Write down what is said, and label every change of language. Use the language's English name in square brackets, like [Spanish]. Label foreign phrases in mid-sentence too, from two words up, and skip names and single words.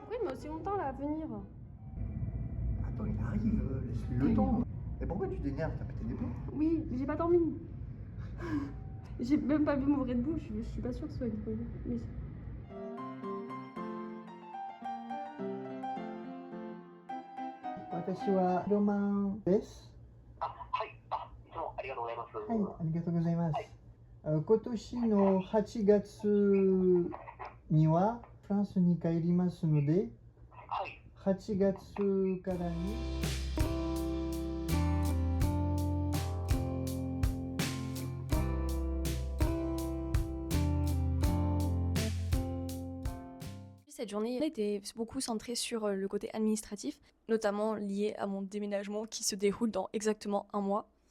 [French] c'est longtemps là à venir. Attends, il arrive, laisse-lui le temps. Et pourquoi tu t'énerves? T'as pété les plombs? Oui, mais j'ai pas dormi. J'ai même pas bu mon Red Bull, je suis pas sûre que ce soit une bonne idée. Mais... [Japanese] 私はロマンです。はい、いつもありがとうございます。はい、ありがとうございます。今年の8月にはフランスに帰りますので、はい、 8月からに。 [French] Cette journée était beaucoup centrée sur le côté administratif, notamment lié à mon déménagement qui se déroule dans exactement un mois.